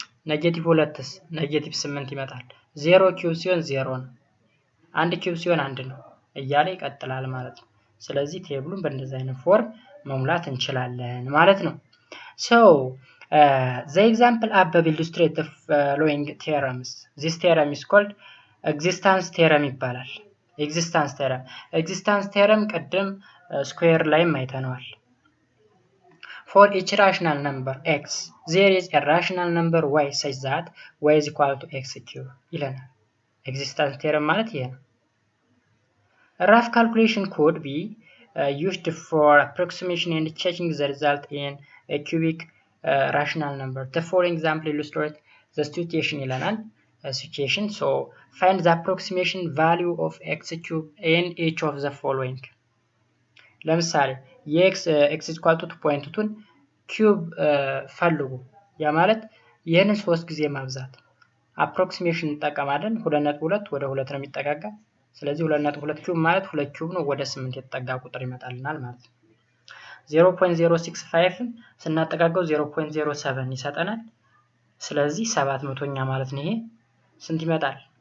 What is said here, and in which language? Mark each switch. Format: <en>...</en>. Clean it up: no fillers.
<am>ኔጌቲቭ 2ስ ኔጌቲቭ 8 ይመጣል። 0 ኪዩብ ሲሆን 0 ነው። 1 ኪዩብ ሲሆን 1 ነው እያለ ይቀጥላል ማለት ነው። ስለዚህ ቴብሉን በእንደዚህ አይነት ፎርም መሙላት እንችላለን ማለት ነው።</am> <en>So the example above illustrate the following theorems. This theorem is called existence theorem ይባላል። existence theorem</en> <am>ቀደም ስኩዌር ላይ አይተነዋል።</am> <en>For each rational number x, there is a rational number y such that y is equal to x cube ይለናል። existence theorem</en> <am>ማለት ይሄ ነው።</am> <en>A rough calculation could be used for approximation and checking the result in a cubic rational number. The following example illustrates the situation</en> <am>ይለናል።</am> <en>situation. So find the approximation value of x cube in each of the following.</en> <am>ለምሳሌ የ</am> <en>x is equal to 2.2</en> <am>ኪዩብ ፈልጉ። ያ ማለት ይህንን 3 ጊዜ ማብዛት። አፕሮክሲሜሽን እንጠቀማለን። 2.2 ወደ 2 ነው የሚጠጋጋ። ስለዚህ 2.2 ኪዩብ ማለት 2 ኪዩብ ነው፣ ወደ 8 የተጠጋ ቁጥር ይመጣልናል ማለት ነው። 0.065 ስናጠጋጋው 0.07 ይሰጠናል። ስለዚህ 700ኛ ማለት ነው። ይሄ ስንት ይመጣል?</am>